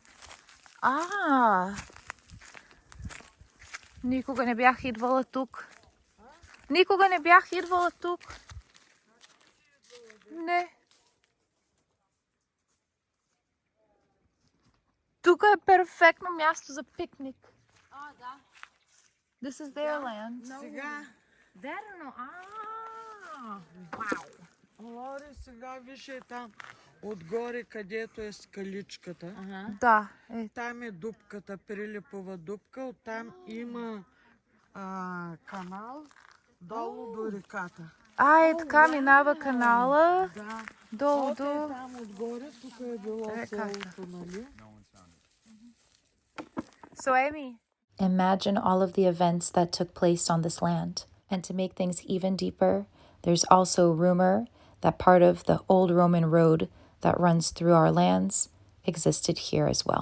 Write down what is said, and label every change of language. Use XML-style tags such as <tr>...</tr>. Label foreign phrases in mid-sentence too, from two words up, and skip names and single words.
<bg>Никога не бях идвала тук. Никога не бях идвала тук. Не. Тук е перфектно място за пикник. Да.</bg> <en>This is their land.</en> <bg>Сега. Вау. Лори, сега виж там отгоре, където е скаличката. Да. Там е дупката, Прилипова дупка. Оттам има канал долу до реката. Така минава канала. Да. Долу до... Там отгоре, тук е било селото, нали?</bg> <en>So, Amy, imagine all of the events that took place on this land. And to make things even deeper, there's also rumor that part of the old Roman road that runs through our lands existed here as well.</en>